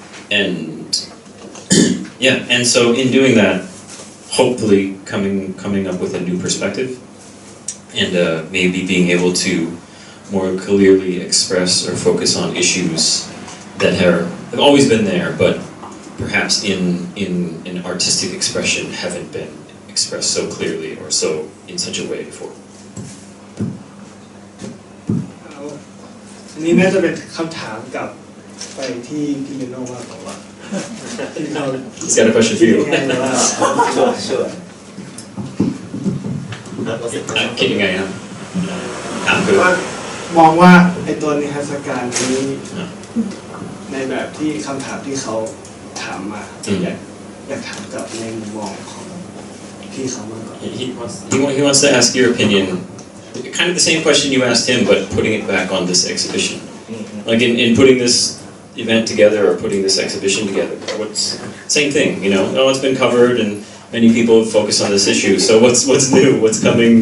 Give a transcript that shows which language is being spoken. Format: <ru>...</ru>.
<en>And yeah, and so in doing that, hopefully coming up with a new perspective, and maybe being able to more clearly express or focus on issues that have always been there, but perhaps in an artistic expression haven't been expressed so clearly or so in such a way before.</en> <th>อันนี้น่าจะเป็นคำถามกลับไปที่พี่ลิโน่มากกว่า</th> <en>He's got a question for you. Sure.</en> <th>คิดยังไงครับถามคือ มองว่าไอตัวนิทรรศการนี้ในแบบที่คำถามที่เขาถามมา อยากถามกับในมุมมองของพี่เขามากกว่า</th> <en>He wants to ask your opinion, kind of the same question you asked him, but putting it back on this exhibition. Like in putting this event together or putting this exhibition together, what's same thing, you know? Oh, it's been covered and many people have focused on this issue. So what's new? What's coming?</en>